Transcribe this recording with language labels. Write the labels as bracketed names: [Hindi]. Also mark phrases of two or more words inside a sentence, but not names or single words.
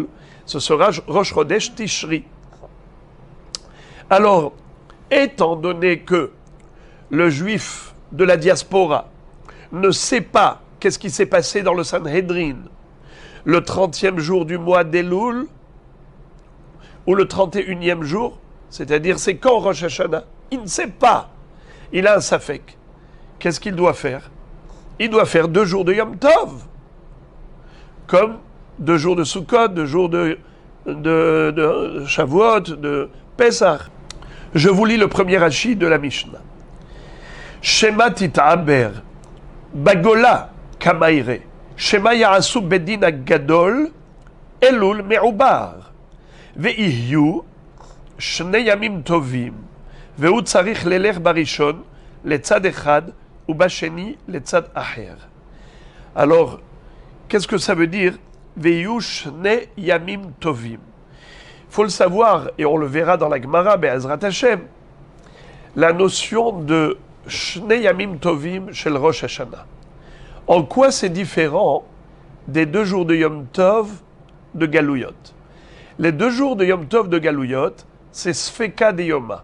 [French] Ce sera Rosh Chodesh Tishri. Alors, étant donné que le juif de la diaspora ne sait pas qu'est-ce qui s'est passé dans le Sanhedrin le 30e jour du mois d'Elul ou le 31e jour, c'est-à-dire c'est quand Rosh Hashanah, il ne sait pas. Il a un safek. Qu'est-ce qu'il doit faire? Il doit faire 2 jours de Yom Tov, comme 2 jours de Sukkot, 2 jours de Shavuot, de Pesach. Je vous lis le premier Rashi de la Mishnah. [Hebrew] שמא תתעבר, בגולה קאמר, שמא יעשו בית דין הגדול, אלול מעובר, ויהיו, שני ימים טובים, והוא צריך לילך בראשון, לצד אחד, או בשני, לצד אחר. [French] Alors, qu'est-ce que ça veut dire? [Hebrew] ויהיו שני ימים טובים. [French] Il faut le savoir, et on le verra dans la Gemara, [Hebrew] בעזרת השם, [French] la notion de [Hebrew] שני ימים טובים [French] chez le Rosh Hashanah. En quoi c'est différent des 2 jours de Yom Tov de Galouyot? Les 2 jours de Yom Tov de Galouyot, c'est [Aramaic] ספיקא דיומא.